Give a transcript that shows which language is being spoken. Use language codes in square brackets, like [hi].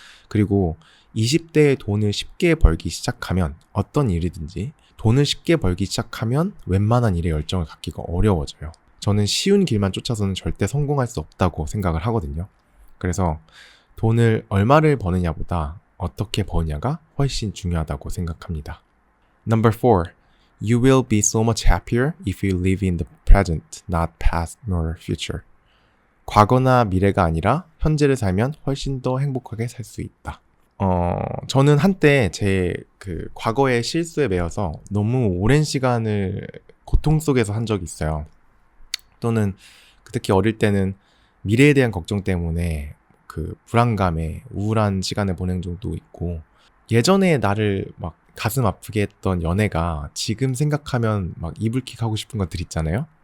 [ko] 그리고 20대에 돈을 쉽게 벌기 시작하면 어떤 일이든지 돈을 쉽게 벌기 시작하면 웬만한 일에 열정을 갖기가 어려워져요. 저는 쉬운 길만 쫓아서는 절대 성공할 수 없다고 생각을 하거든요. 그래서 돈을 얼마를 버느냐보다 어떻게 버느냐가 훨씬 중요하다고 생각합니다. [en] Number 4. You will be so much happier if you live in the present, not past nor future. [ko] 과거나 미래가 아니라 현재를 살면 훨씬 더 행복하게 살 수 있다. 저는 한때 제 과거의 실수에 매여서 너무 오랜 시간을 고통 속에서 한 적이 있어요. 또는 특히 어릴 때는 미래에 대한 걱정 때문에 불안감에 우울한 시간을 보낸 적도 있고, 예전에 나를 막 가슴 아프게 했던 연애가 지금 생각하면 막 이불킥 하고 싶은 것들 있잖아요.